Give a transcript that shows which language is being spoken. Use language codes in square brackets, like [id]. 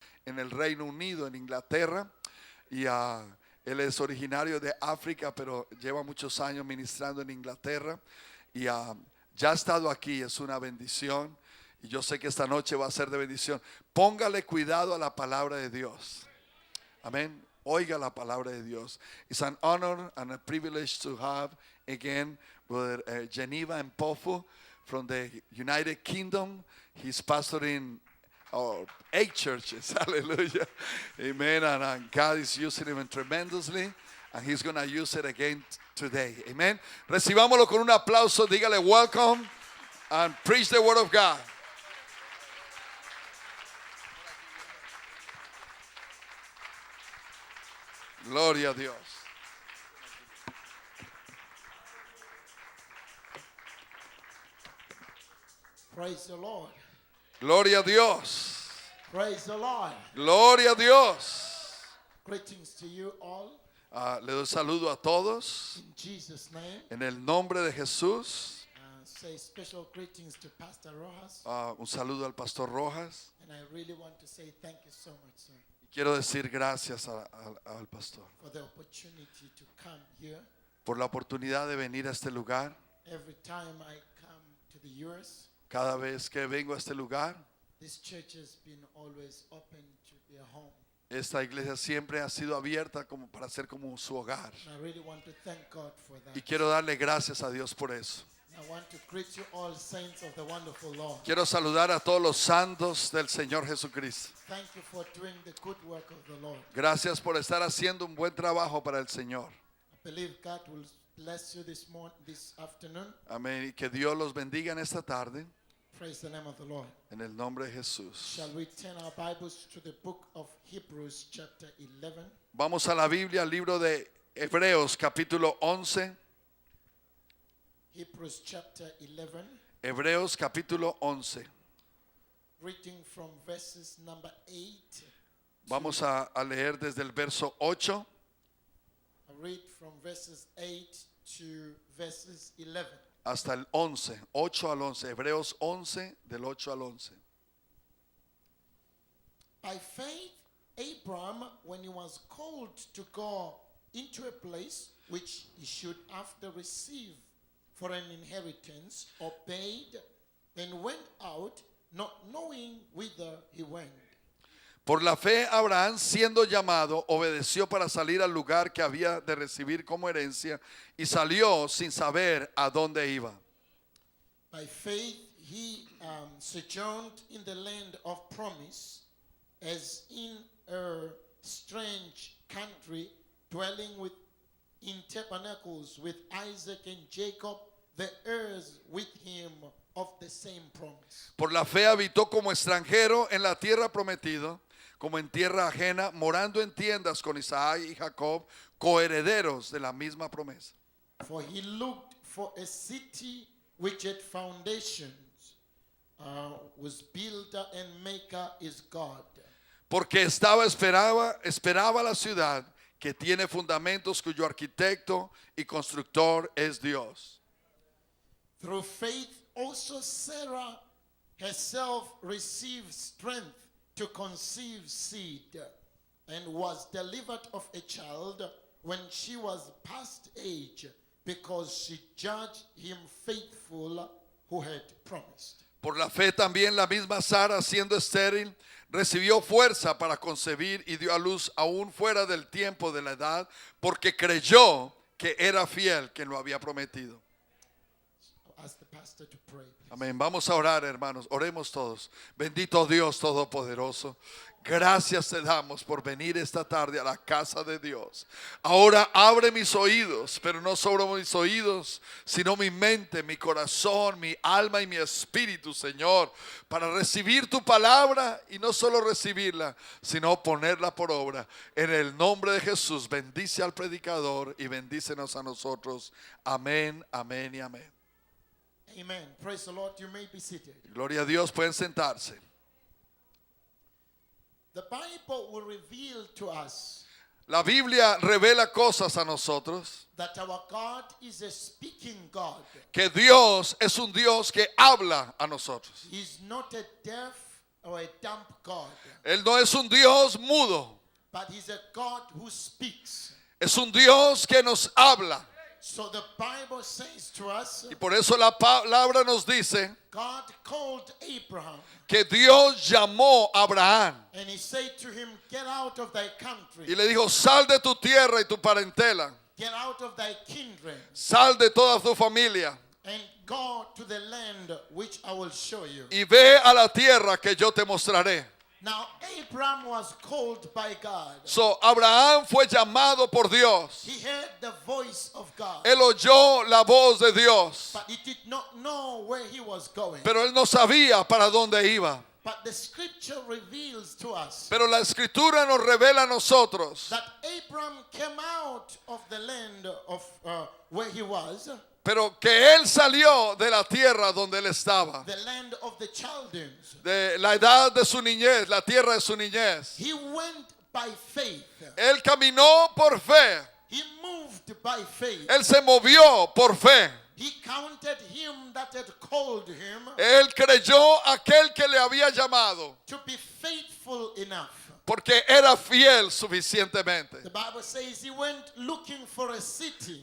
[es] en el Reino Unido, en Inglaterra, y él es originario de África, pero lleva muchos años ministrando en Inglaterra, y ya ha estado aquí. Es una bendición, y yo sé que esta noche va a ser de bendición. Póngale cuidado a la palabra de Dios. Amén. Oiga la palabra de Dios. [en] It's an honor and a privilege to have again Brother Geneva Mpofu from the United Kingdom. He's pastoring 8 churches. Hallelujah. Amen. And God is using him tremendously. And he's going to use it again today. Amen. [es] Recibámoslo con un aplauso. Dígale [en] welcome and preach the word of God. [es] Gloria a Dios. [en] Praise the Lord. [es] Gloria a Dios. [en] Praise the Lord. [es] Gloria a Dios. [en] Greetings to you all. [es] Le doy saludo a todos [en] In Jesus' name. [es] en el nombre de Jesús. [en] Say special greetings to Pastor Rojas. [es] Un saludo al Pastor Rojas. [en] And I really want to say thank you so much, sir, [es] Quiero decir gracias al pastor [en] for the opportunity to come here. [es] por la oportunidad de venir a este lugar. [en] Every time I come to the US, [es] Cada vez que vengo a este lugar, [en] this church has been always open to be a home. [es] esta iglesia siempre ha sido abierta como para ser como su hogar. [en] And I really want to thank God for that. [es] Y quiero darle gracias a Dios por eso. [en] I want to greet you all saints of the wonderful Lord. [es] Quiero saludar a todos los santos del Señor Jesucristo. [en] Thank you for doing the good work of the Lord. [es] Gracias por estar haciendo un buen trabajo para el Señor. [en] I believe God will bless you this afternoon. [es] Amén. Y que Dios los bendiga en esta tarde. [en] Praise the name of the Lord. [es] En el nombre de Jesús. [en] Shall we turn our Bibles to the book of Hebrews chapter 11? [es] Vamos a la Biblia, al libro de Hebreos capítulo 11. [en] Hebrews chapter 11, [es] Hebreos capítulo 11. [en] reading from verses number 8. [es] Vamos a leer desde el verso 8 [en] I read from verses 8 to verses 11. [es] hasta el 11, 8 al 11. Hebreos 11, del 8 al 11. [en] By faith, Abraham, when he was called to go into a place which he should after receive for an inheritance, obeyed and went out, not knowing whither he went. [es] Por la fe, Abraham, siendo llamado, obedeció para salir al lugar que había de recibir como herencia y salió sin saber a dónde iba. [en] By faith, he sojourned in the land of promise, as in a strange country, dwelling in tabernacles with Isaac and Jacob, the heirs with him of the same promise. [es] Por la fe habitó como extranjero en la tierra prometida, como en tierra ajena, morando en tiendas con Isaac y Jacob, coherederos de la misma promesa. [en] For he looked for a city which had foundations, whose builder and maker is God. [es] Porque esperaba la ciudad que tiene fundamentos, cuyo arquitecto y constructor es Dios. [en] Through faith also Sarah herself received strength to conceive seed, and was delivered of a child when she was past age, because she judged him faithful who had promised. [es] Por la fe también la misma Sara, siendo estéril, recibió fuerza para concebir y dio a luz aún fuera del tiempo de la edad, porque creyó que era fiel quien lo había prometido. [en] I'll ask the pastor to pray, please. [es] Amén. Vamos a orar, hermanos. Oremos todos. Bendito Dios Todopoderoso. Gracias te damos por venir esta tarde a la casa de Dios. Ahora abre mis oídos, pero no solo mis oídos, sino mi mente, mi corazón, mi alma y mi espíritu, Señor, para recibir tu palabra y no solo recibirla, sino ponerla por obra. En el nombre de Jesús, bendice al predicador y bendícenos a nosotros. Amén, amén y amén. [en] Amen. Praise the Lord. You may be seated. [es] Gloria a Dios, pueden sentarse. [en] The Bible will reveal to us [es] La Biblia revela cosas a nosotros, [en] that our God is a speaking God. [es] que Dios es un Dios que habla a nosotros. [en] He's not a deaf or a dumb God, [es] Él no es un Dios mudo. [en] but He's a God who speaks. [es] Es un Dios que nos habla. [en] So the Bible says to us, [es] Y por eso la palabra nos dice [en] God called Abraham [es] que Dios llamó a Abraham [en] and He said to him, get out of thy country, [es] y le dijo, sal de tu tierra y tu parentela, [en] get out of thy kindred, [es] sal de toda tu familia [en] and go to the land which I will show you. [es] y ve a la tierra que yo te mostraré. [en] Now Abraham was called by God. [es] So, Abraham fue llamado por Dios. [en] He heard the voice of God, [es] Él oyó la voz de Dios, [en] but he did not know where he was going. [es] pero él no sabía para dónde iba. [en] But the scripture reveals to us [es] Pero la escritura nos revela a nosotros, [en] that Abraham came out of the land of where he was, [es] pero que él salió de la tierra donde él estaba, [en] the land of the Chaldeans. [es] de la edad de su niñez, la tierra de su niñez. [en] He went by faith. [es] Él caminó por fe, [en] He moved by faith. [es] él se movió por fe. [en] He counted him that had called him [es] Él creyó a aquel que le había llamado, [en] to be faithful enough. [es] porque era fiel suficientemente. [en] The Bible says he went looking for a city